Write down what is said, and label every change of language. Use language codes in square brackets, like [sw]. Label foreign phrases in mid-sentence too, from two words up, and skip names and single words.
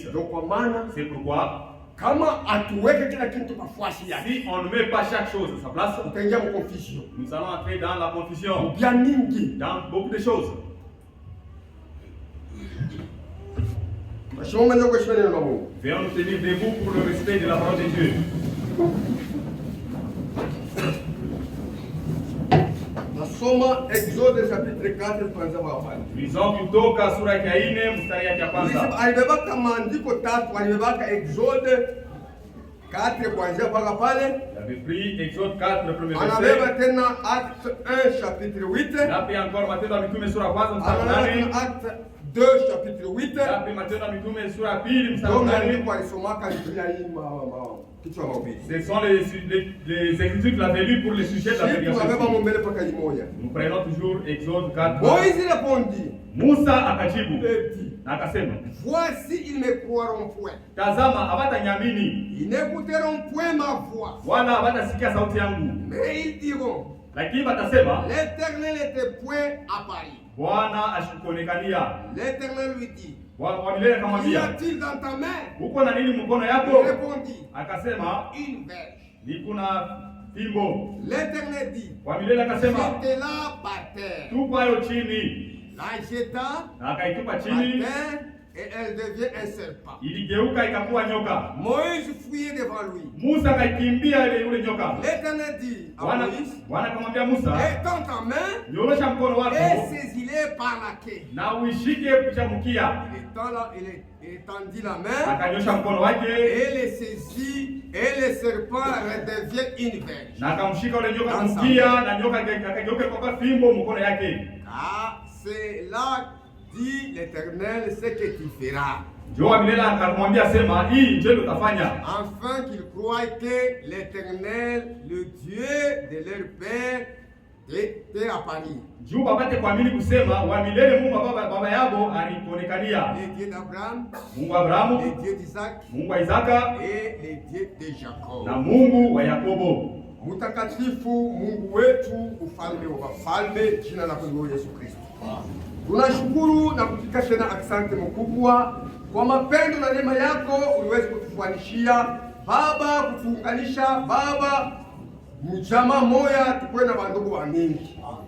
[fr] C'est pourquoi si on ne met pas chaque chose à sa place, nous allons entrer dans la confusion dans beaucoup de choses. Venons nous tenir debout pour le respect de la parole de Dieu. Exode chapitre 4 [sw] kuanzia hapa. Lisons kutoka sura ya 4 mstari ya kwanza. Alibebaka maandiko tatu, alibebaka Exode 4 kuanzia mpaka pale. [fr] Il avait pris Exode 4 premier verset. [sw] Anabeba tena Acte 1 chapitre 8. Na pia encore Matendo ya Mitume sura ya kwanza mstari 8. [fr] Acte 2 chapitre 8. [sw] Na pia Matendo ya Mitume sura ya 2 mstari 8. Kwa alisomaka Biblia hii [fr] ce sont les écritures qu'il avait lues pour le sujet de la prédication. Nous prenons toujours Exode 4. Moïse répondit. [sw] Musa akajibu. Akasema. [fr] Voici, ils me croiront point. [sw] Tazama hawataniamini. [fr] Ils n'écouteront point ma voix. [sw] Wala hawatasikia sauti yangu. [fr] Mais ils diront. [sw] Lakini batasema [fr] l'Éternel était point à Paris. [sw] Bwana ashikuonekania. [fr] L'Éternel lui dit, [sw] Wa milele [fr] qu'y [sw] akamwambia, [fr] a-t-il dans ta main? [sw] uko na nini mkono [fr] Il [sw] yako? [fr] répondit, [sw] Akasema, [fr] une verge. [sw] ni kuna fimbo. [fr] L'Éternel dit, [sw] Wa milele akasema, [fr] jetez-la par terre. [sw] tupa hayo chini. [fr] La jeta [sw] Na akaitupa [fr] par [sw] chini, [fr] terre et elle devient un serpent. [sw] iligeuka ikakuwa nyoka. [fr] Moïse fuyait devant lui. [sw] Musa akaikimbia ile yule nyoka. [fr] L'Éternel dit à [sw] Bwana [fr] Moïse, [sw] akamwambia Musa, [fr] étends ta main [sw] nyorosha mkono [fr] et [sw] wako [fr] saisis-les par la queue. [sw] na uishike kucha mkia. [fr] Il étendit la main [sw] Akanyosha mkono wake [fr] et les saisit et le serpent redevient une verge. [sw] na akamshika ule nyoka mkia, na nyoka akageuka kwa fimbo mkono yake. [fr] Ah, c'est là dit l'Éternel ce que tu feras. [sw] Ndio milele akamwambia sema, hii ndio utafanya. [fr] Afin qu'ils croient que l'Éternel, le Dieu de leur père, était à Paris. [sw] Juu babate kuamini kusema wa milele Mungu baba yabo alikuonekania. [fr] Le Dieu d'Abraham, [sw] Mungu wa Abrahamu, [fr] le Dieu d'Isaac [sw] Mungu wa Isaka [fr] et le Dieu de Jacob. [sw] na Mungu wa Yakobo. Mtakatifu Mungu wetu, ufalme wa wafalme, jina lako ni Yesu Kristo. Tunashukuru na kupiga tena asante mkubwa kwa mapendo na neema yako uliweza kutufuanishia Baba, kutuunganisha Baba mjama moya tukue na bandugu wa mingi.